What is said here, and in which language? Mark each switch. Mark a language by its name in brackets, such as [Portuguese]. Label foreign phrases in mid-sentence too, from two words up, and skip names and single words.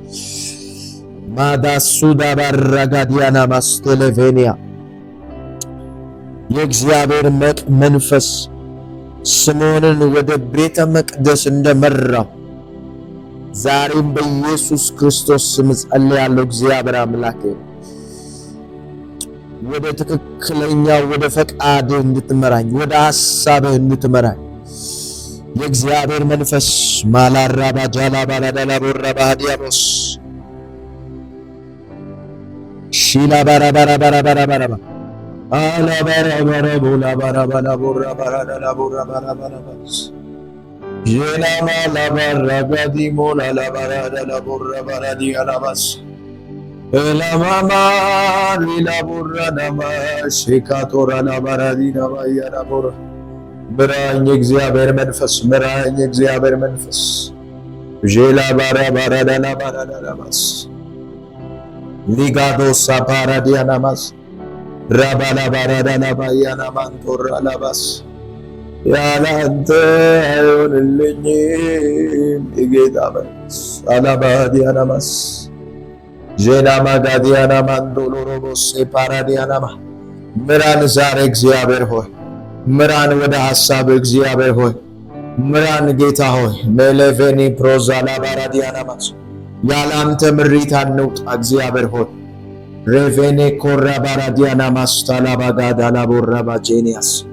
[Amharic] ማዳሱዳ ባራጋዲያና ማስቴሌቬኒያ የእግዚአብሔር መንፈስ ስምዖንን ወደ ቤተ መቅደስ እንደመራው ዛሬም በኢየሱስ ክርስቶስ ስም ጸልያለሁ። እግዚአብሔር አምላኬ ወደ ትክክለኛው ወደ ፈቃድህ እንድትመራኝ ወደ ሐሳብህ እንድትመራኝ የእግዚአብሔር መንፈስ ማላራባ ጃላ ባላዳላ ቦራ ባዲያቦስ ሺላ ባራ ባራ ባራ ባራ ባራ አላ ባራ ባራ ቦላ ባራ ባራ ቦራ ባራ ዳላ ቦራ ባራ ባራ ባስ ጄላ ማላ ባራ ጋዲ ሞላ ላ ባራ ዳላ ቦራ ባራ ዲያላ ባስ ኤላ ማማ ሊላ ቦራ ዳማ ሼካቶራ ላ ባራ ዲና ባያላ ቦራ ምራኝ እግዚአብሔር መንፈስ ምራኝ እግዚአብሔር መንፈስ ጄላ ባራ ባራ ዳላ ባራ ዳላ ባስ ሊጋዶሳ ፓራዲያና ማስ ራባላ ባራዳና ባያና ማንቶራ ላባስ ያለ አንተ አይሆንልኝም የጌታ መንፈስ አላባዲያና ማስ ጄና ማጋዲያና ማንዶሎሮቦስ ፓራዲያና ማ ምራን ዛሬ እግዚአብሔር ሆይ ምራን ወደ ሐሳብ እግዚአብሔር ሆይ ምራን ጌታ ሆይ ሜሌቬኒ ፕሮዛላ ባራዲያና ማስ ያለ አንተ ምሪት አንውጣ እግዚአብሔር ሆይ ሬቬኔ ኮራ ባራዲያና ማስታላ ባጋዳ ላቦራ ባጄኒያስ